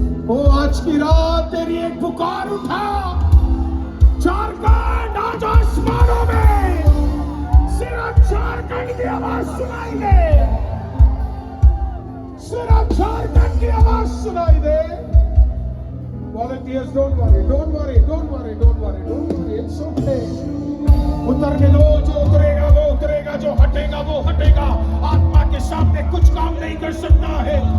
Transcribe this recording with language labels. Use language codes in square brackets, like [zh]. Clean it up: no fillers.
[hi] ओ आज की रात तेरी एक पुकार उठा, झारखंड आज आसमानों में सिर्फ झारखंड की आवाज सुनाई दे, सिर्फ झारखंड की आवाज सुनाई दे। [en] Volunteers, don't worry, don't worry, don't worry, don't worry, don't worry, it's okay. [hi] उतरने दो, जो उतरेगा वो उतरेगा, जो हटेगा वो हटेगा। आत्मा के सामने कुछ काम नहीं कर सकता है।